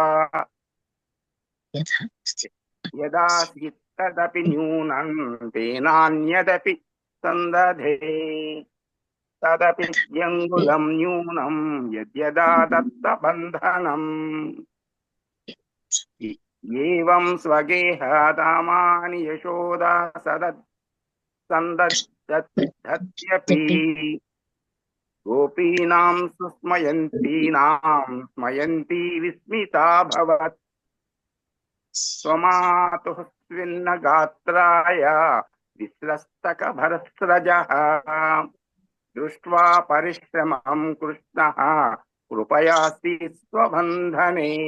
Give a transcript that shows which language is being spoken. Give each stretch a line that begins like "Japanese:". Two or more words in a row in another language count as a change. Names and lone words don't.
Sanskrit: యదాసి తదపి న్యూనం తేనాన్యదపి సందధే తదపి వ్యంగులం న్యూనం యద్యదా దత్త బంధనం. ఏవం స్వగేహాదామాని యశోదా సందధ్యపి गोपीनां सुस्मयन्तीनां स्मयन्ती विस्मिता भवत् स्वमातुः स्विन्नगात्राय विस्रस्तकभरस्रजः दृष्ट्वा परिश्रमं कृष्णः कृपयास्ति स्वबन्धने